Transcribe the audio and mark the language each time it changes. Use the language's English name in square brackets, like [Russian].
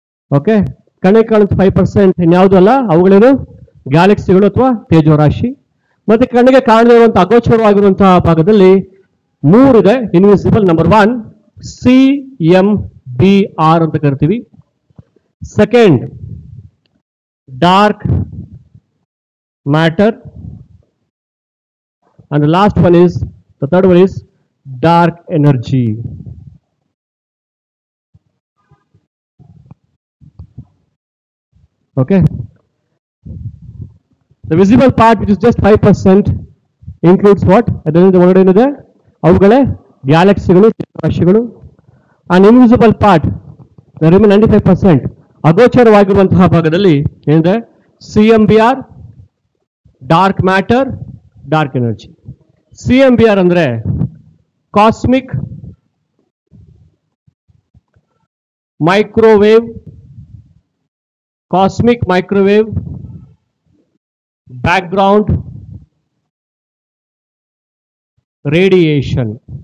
[Kannada] Okay, ಕಣ್ಣಿಗೆ ಕಾಣುವಂಥ 5% ಇನ್ಯಾವುದೂ ಅಲ್ಲ, ಅವುಗಳೇನು ಗ್ಯಾಲಕ್ಸಿಗಳು ಅಥವಾ ತೇಜೋ ರಾಶಿ. ಮತ್ತೆ ಕಣ್ಣಿಗೆ ಕಾಣದೇ ಇರುವಂತಹ ಅಗೋಚರವಾಗಿರುವಂತಹ ಭಾಗದಲ್ಲಿ 3 ಇದೆ ಇನ್ವಿಸಿಬಲ್. ನಂಬರ್ 1 CMB, BR ಅಂತ ಕರಿತೀವಿ. [English] Second dark matter, and the last one is, the third one is dark energy. Okay, the visible part, which is just 5%, includes what? [Kannada] ಅದರಿಂದ ಒಳಗಡೆ ಏನಿದೆ ಅವುಗಳೇ ಗ್ಯಾಲಕ್ಸಿಗಳು, ರಾಶಿಗಳು. [English] and invisible part, the remaining 95%, [Kannada] ಅಗೋಚರವಾಗಿರುವಂತಹ ಭಾಗದಲ್ಲಿ ಏನಿದೆ? [English] CMBR, dark matter, dark energy. CMBR ಅಂದ್ರೆ cosmic microwave, cosmic microwave background radiation.